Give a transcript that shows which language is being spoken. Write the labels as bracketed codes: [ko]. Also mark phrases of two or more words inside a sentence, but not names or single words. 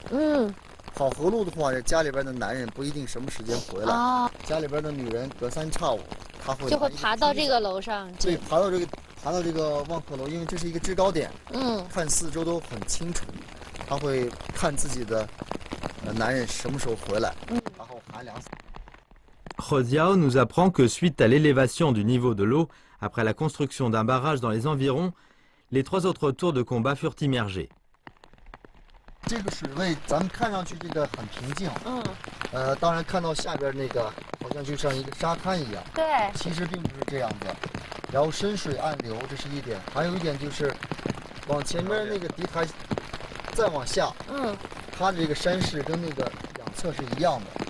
[zh] 跑河路的话，家里边的男人不一定什么时间回来，家里边的女人隔三差五，她会就会爬到这个楼上。对，爬到这个望客楼，因为这是一个制高点，看四周都很清楚，她会看自己的男人什么时候回来，然后喊2-3。 [fr] Rodiao nous apprend que suite à l'élévation du niveau de l'eau, après la construction d'un barrage dans les environs, les 3 autres tours de combat furent immergées. [zh] 这个水位咱们看上去这个很平静，当然看到下边那个好像就像一个沙滩一样，对，其实并不是这样子。然后深水暗流，这是一点，还有一点就是往前面那个敌台再往下，它的这个山势跟那个两侧是一样的，